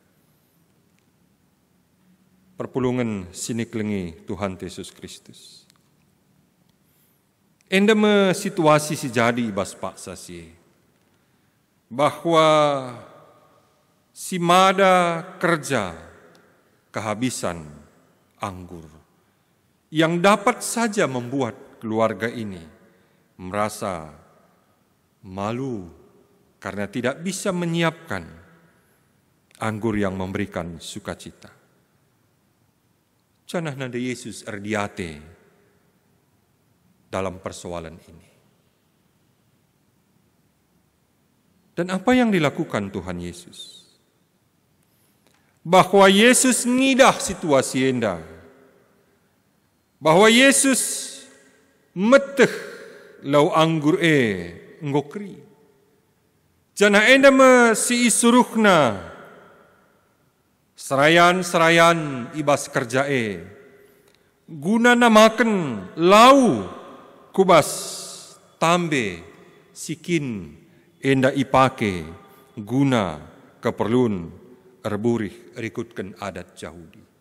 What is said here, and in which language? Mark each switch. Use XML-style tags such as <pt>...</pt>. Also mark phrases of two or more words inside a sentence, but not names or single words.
<btx>Perpulungan sini kelengi Tuhan Yesus Kristus. Enda me situasi si jadi ibas paksa si. Bahwa si mada kerja</btx> <id>kehabisan anggur. Yang dapat saja membuat keluarga ini merasa malu karena tidak bisa menyiapkan anggur yang memberikan sukacita.</id> <btx>Canah nanda Yesus erdiate</btx> <id>dalam persoalan ini. Dan apa yang dilakukan Tuhan Yesus?</id> <btx>Bahwa Yesus ngidah situasi enda. Bahwa Yesus meteh lau anggur ngokri. Jana enda me si isuruhna serayan ibas kerja guna namaken lau kubas tambe sikin enda ipake guna keperluan erburih rikutkan adat Yahudi.</btx>